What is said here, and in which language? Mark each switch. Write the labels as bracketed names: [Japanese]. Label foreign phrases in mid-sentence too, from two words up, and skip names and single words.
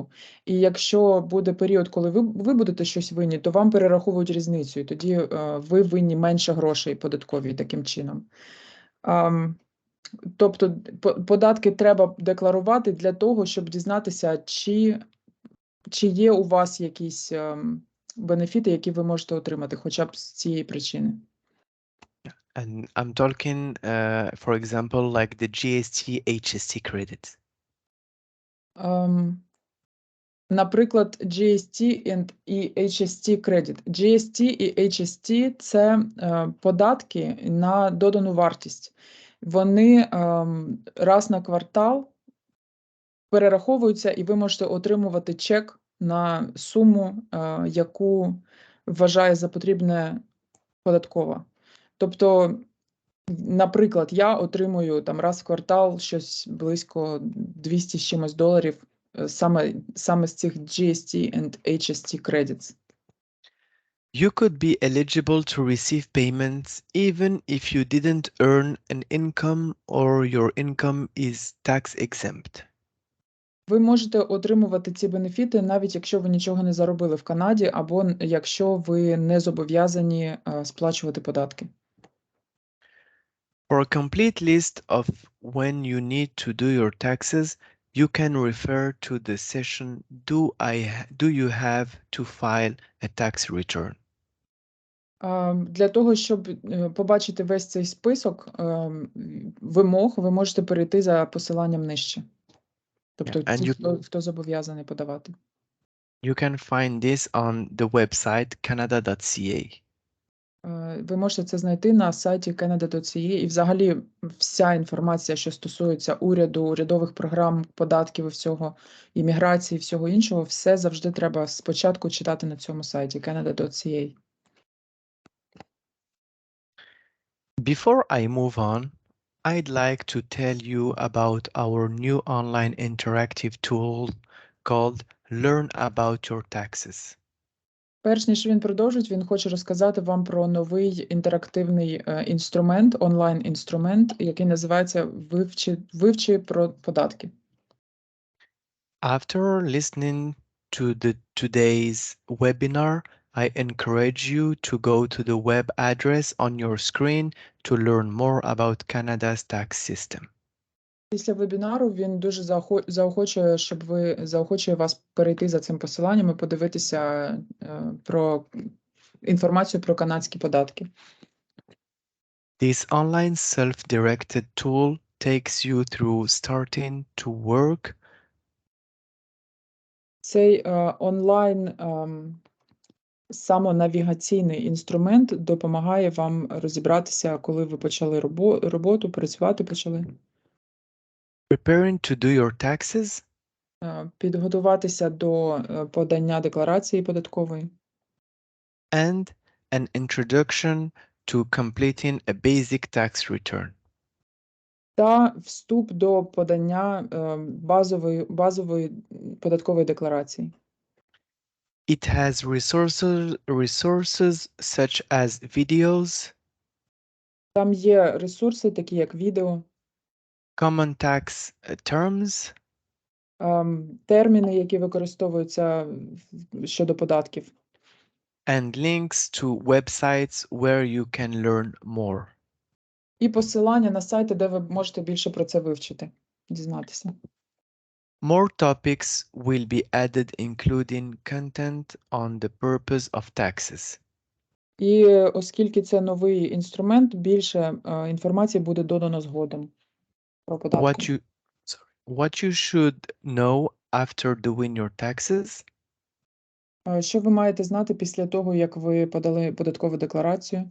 [Ukrainian] І якщо буде період, коли ви будете щось винні, то вам перераховують різницю, і тоді ви винні менше грошей податкові таким чином. Тобто податки треба декларувати для того, щоб дізнатися, чи є у вас якісь бенефіти, які ви можете отримати, хоча б з цієї причини. [English] And I'm talking, for example, like the GST, HST credits. [Ukrainian] Наприклад, GST і HST credit. GST і HST – це податки на додану вартість. Вони раз на квартал перераховуються, і ви можете отримувати чек на суму, яку вважає за потрібне податкова. Тобто, наприклад, я отримую там раз в квартал щось близько 200 з чимось доларів саме з цих [English] GST and HST credits. You could be eligible to receive payments even if you didn't earn an income or your income is tax exempt. [Ukrainian] Ви можете отримувати ці бенефіти, навіть якщо ви нічого не заробили в Канаді, або якщо ви не зобов'язані сплачувати податки. [English] For a complete list of when you need to do your taxes, you can refer to the session Do you have to file a tax return? [Ukrainian] Для того, щоб побачити весь цей список вимог, ви можете перейти за посиланням нижче. Тобто ті, хто зобов'язаний подавати. [English] You can find this on the website canada.ca. [Ukrainian] Ви можете це знайти на сайті Canada.ca, і взагалі вся інформація, що стосується уряду, урядових програм, податків і всього, імміграції, всього іншого, все завжди треба спочатку читати на цьому сайті Canada.ca. [English] Before I move on, I'd like to tell you about our new online interactive tool called Learn About Your Taxes. [Ukrainian] Перш ніж він продовжить, він хоче розказати вам про новий інтерактивний інструмент, онлайн-інструмент, який називається «Вивчи про податки». [English] After listening to today's webinar, I encourage you to go to the web address on your screen to learn more about Canada's tax system. [Ukrainian] Після вебінару він дуже заохочує вас перейти за цим посиланням і подивитися про інформацію про канадські податки. [English] This online self-directed tool takes you through starting to work. [Ukrainian] Цей онлайн самонавігаційний інструмент допомагає вам розібратися, коли ви почали роботу, працювати почали. [English] Preparing to do your taxes. [Ukrainian] Підготуватися до подання декларації податкової. [English] And an introduction to completing a basic tax return. [Ukrainian] Та вступ до подання базової податкової декларації. [English] It has resources such as videos. [Ukrainian] Там є ресурси, такі як відео, [English] Common tax terms. [Ukrainian] терміни, які використовуються щодо податків. [English] And links to websites where you can learn more. [Ukrainian] І посилання на сайти, де ви можете більше про це вивчити, дізнатися. [English] More topics will be added, including content on the purpose of taxes. [Ukrainian] І оскільки це новий інструмент, більше інформації буде додано згодом про податки. [English] What you should know after doing your taxes. [Ukrainian] Що ви маєте знати після того, як ви подали податкову декларацію?